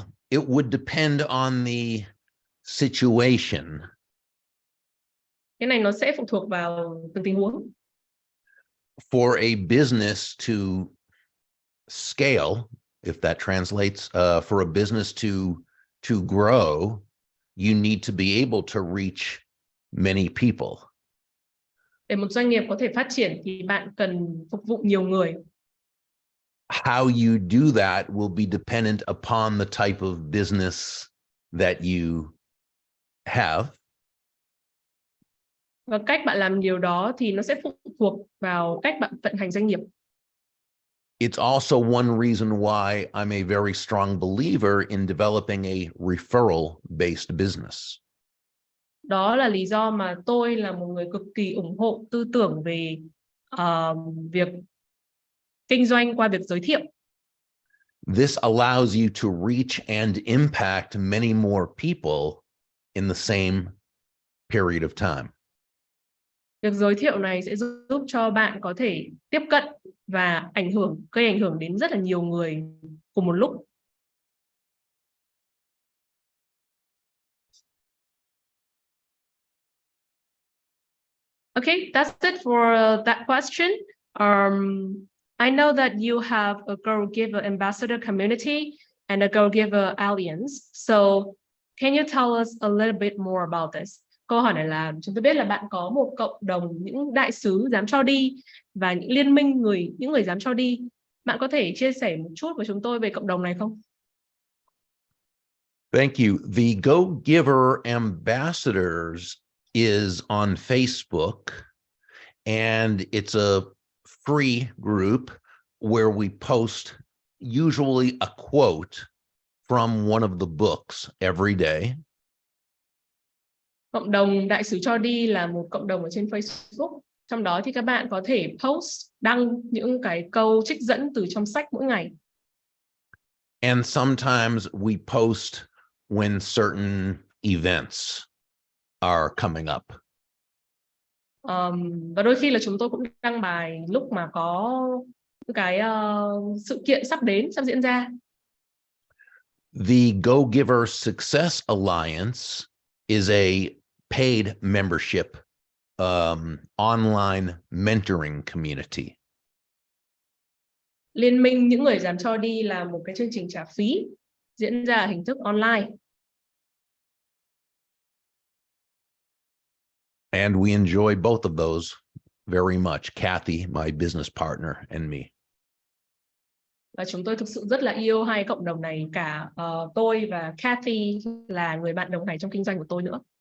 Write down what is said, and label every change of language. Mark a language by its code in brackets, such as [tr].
[en] It would depend on the situation. [vi] Cái này nó sẽ phụ thuộc vào từng tình huống. [en] For a business to scale, if that translates, for a business to grow, you need to be able to reach many people. [vi] Để một doanh nghiệp có thể phát triển thì bạn cần phục vụ nhiều người. [en] How you do that will be dependent upon the type of business that you have. [vi] Và cách bạn làm điều đó thì nó sẽ phụ thuộc vào cách bạn vận hành doanh nghiệp. [en] It's also one reason why I'm a very strong believer in developing a referral-based business. [vi] Đó là lý do mà tôi là một người cực kỳ ủng hộ tư tưởng về việc kinh doanh qua việc giới thiệu. [en] This allows you to reach and impact many more people in the same period of time. [vi] Việc giới thiệu này sẽ giúp cho bạn có thể tiếp cận và gây ảnh hưởng đến rất là nhiều người cùng một lúc. [en] Okay, that's it for that question. I know that you have a Girl Giver Ambassador community and a Girl Giver Alliance. So can you tell us a little bit more about this? [vi] Câu hỏi này là chúng tôi biết là bạn có một cộng đồng những đại sứ dám cho đi và những liên minh những người dám cho đi. Bạn có thể chia sẻ một chút với chúng tôi về cộng đồng này không? [en] Thank you. The Go Giver Ambassadors is on Facebook, and it's a free group where we post usually a quote from one of the books every day. [vi] Cộng đồng đại sứ cho đi là một cộng đồng ở trên Facebook. Trong đó thì các bạn có thể đăng những cái câu trích dẫn từ trong sách mỗi ngày. [en] And sometimes we post when certain events are coming up. [vi] Và đôi khi là chúng tôi cũng đăng bài lúc mà có những cái sự kiện sắp diễn ra. [en] The Go Giver Success Alliance is a paid membership online mentoring community. [vi] Liên minh những người dám cho đi là một cái chương trình trả phí diễn ra ở hình thức online. [en] And we enjoy both of those very much. Kathy, my business partner, and me. Và chúng tôi thực sự rất là yêu hai cộng đồng này, cả tôi và Kathy là người bạn đồng hành trong kinh doanh của tôi nữa.